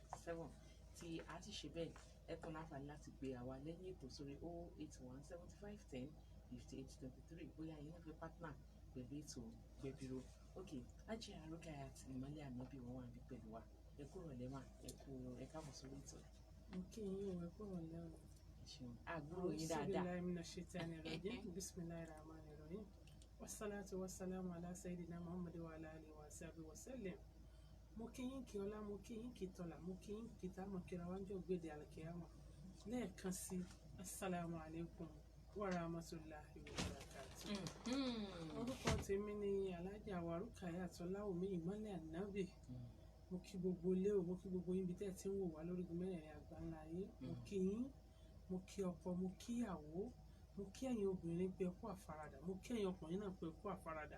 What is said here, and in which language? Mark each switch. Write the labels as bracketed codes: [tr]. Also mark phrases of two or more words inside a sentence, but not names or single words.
[yo] 7 tí a ti ṣe bẹ́ẹ̀ ẹ tán láǹfààní láti gbé àwa lẹ́yìn ètò sórí 081 75 10 58 23 bóyá ẹ̀yin náà fẹ́ partner pẹ̀lú ètò Gbẹ̀bíró. Ok, Ajé Rukayat Ìmọ́lẹ̀ Ànábì wọn wà níbí pẹ̀lú wa. Ẹ kúrò lẹ́wà, ẹ káàbọ̀ sórí ètò. Okay, ẹ kúrò lẹ́wà. Àgbúrò yín dáadáa. [ar] بسم الله من الشيطان الرجيم. بسم الله الرحمن الرحيم. والصلاة والسلام على سيدنا محمد وعلى آله وصحبه وسلم. [yo] Mo kí yín kí ọlá, mo kí yín kí tọ́lá, mo kí yín kí tá mọ̀ kíra wájú ògbédè àlùkìyámà. Lẹ́ẹ̀kan sí, [ar] السلام عليكم ورحمة الله وبركاته. [yo] Orúkọ tèmi ni Alhaja wa Rukayat Ọláwùmí Ìmọ́lẹ̀ Ànábì. Mo kí gbogbo ilé o, mo kí gbogbo yín bí tẹ́ ti ń wò wá lórí mẹ́rẹ̀ẹ̀rin àgbáńlá ayé. Mo kí yín, mo kí ọkọ, mo kí ìyàwó, mo kí ẹ̀yin obìnrin pé ẹ kú àfaradà, mo kí ẹ̀yin ọkùnrin náà pé ẹ kú àfaradà.